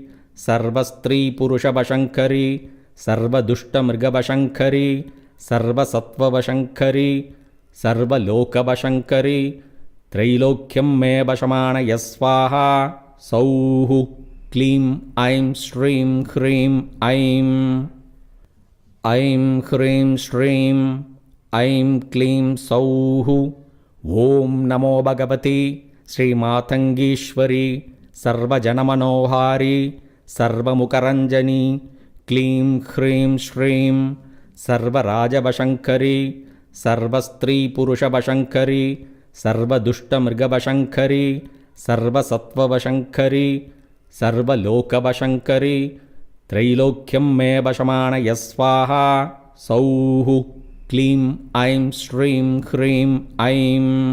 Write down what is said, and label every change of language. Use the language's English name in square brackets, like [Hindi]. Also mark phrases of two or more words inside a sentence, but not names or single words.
[Sanskrit] सर्वस्त्रीपुरुषवशङ्करि सर्वदुष्टमृगवशङ्करि सर्वसत्त्ववशङ्करि सर्वलोकवशङ्करि त्रैलोक्यं मे वशमानय स्वाहा सौः क्लीं ऐं श्रीं ह्रीं ऐं ऐं ह्रीं श्रीं ऐं क्लीं सौः ఓం నమో భగవతి శ్రీమాతంగీశ్వరి సర్వజనమనోహారి సర్వముఖరంజని క్లీం హ్రీం శ్రీం సర్వరాజవశంకరి సర్వస్త్రీపురుషవశంకరి సర్వదుష్టమృగవశంకరి సర్వసత్వవశంకరి సర్వలోకవశంకరి త్రైలోక్యం మే వశమానయ స్వాహా సౌః క్లీం ఐం శ్రీం హ్రీం ఐం